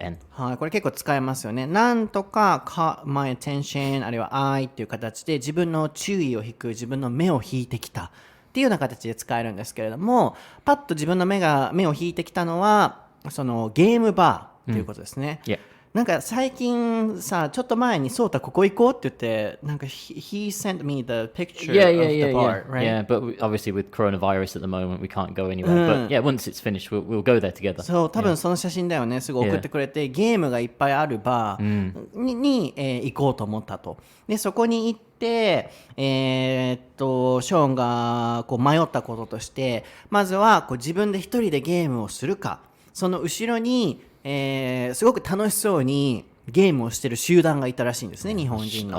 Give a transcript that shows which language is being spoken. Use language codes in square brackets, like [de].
[ja] はい、これ結構使えますよね。なんとか [en] caught my attention [ja] あるいは eye っていう形で自分の注意を引く、自分の目を引いてきたっていうような形で使えるんですけれども、パッと自分の目を引いてきたのはそのゲームバーっていうことですね。 [en] Yeah. [ja] なんか最近さ、ちょっと前にそうたここ行こうって言って、なんか [en] he sent me the picture of the bar, right? Yeah, but obviously with coronavirus at the moment, we can't go anywhere. But yeah, once it's finished, we'll go there together. [ja] そう、多分その写真だよね。すぐ送ってくれて、ゲームがいっぱいあるバーに、行こうと思ったと。で、そこに行って、ショーンがこう迷ったこととして、まずはこう自分で一人でゲームをするか、その後ろにすごく楽しそうにゲームをしてる集団がいたらしいんですね、日本人の。